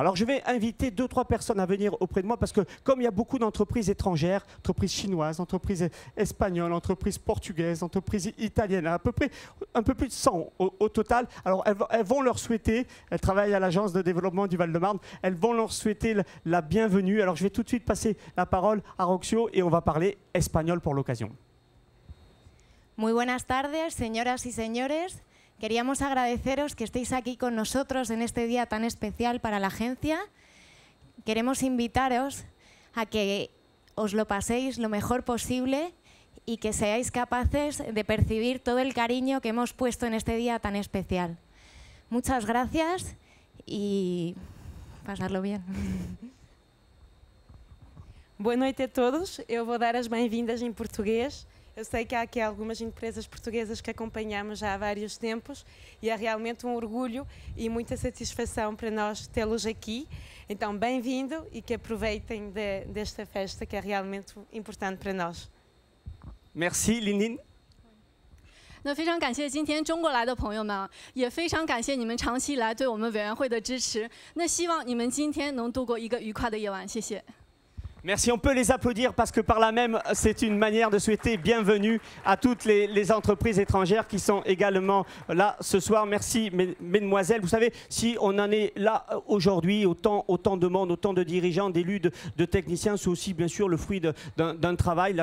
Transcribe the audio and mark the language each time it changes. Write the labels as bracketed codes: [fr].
[fr] Alors je vais inviter 2-3 personnes à venir auprès de moi parce que comme il y a beaucoup d'entreprises étrangères, entreprises chinoises, entreprises espagnoles, entreprises portugaises, entreprises italiennes, à peu près un peu plus de 100 au total. Alors elles vont leur souhaiter, elles travaillent à l'Agence de développement du Val-de-Marne, elles vont leur souhaiter la bienvenue. Alors je vais tout de suite passer la parole à Roxio et on va parler espagnol pour l'occasion. [es] Muy buenas tardes, señoras y señores. Queríamos agradeceros que estéis aquí con nosotros en este día tan especial para la agencia. Queremos invitaros a que os lo paséis lo mejor posible y que seáis capaces de percibir todo el cariño que hemos puesto en este día tan especial. Muchas gracias y pasarlo bien. [pt] Boa noite a todos. Eu vou dar as bem-vindas em português. Eu sei que há aqui algumas empresas portuguesas que acompanhamos já há vários tempos e é realmente um orgulho e muita satisfação para nós tê-los aqui. Então, bem-vindo e que aproveitem desta festa que é realmente importante para nós. [fr] Merci, Lindin. [zh] 那非常感谢今天中国来的朋友们啊，也非常感谢你们长期以来对我们委员会的支持。那希望你们今天能度过一个愉快的夜晚，谢谢。 [fr] Merci, on peut les applaudir parce que par là même, c'est une manière de souhaiter bienvenue à toutes les entreprises étrangères qui sont également là ce soir. Merci, mesdemoiselles. Vous savez, si on en est là aujourd'hui, autant de monde, autant de dirigeants, d'élus, de techniciens, c'est aussi bien sûr le fruit d'un travail.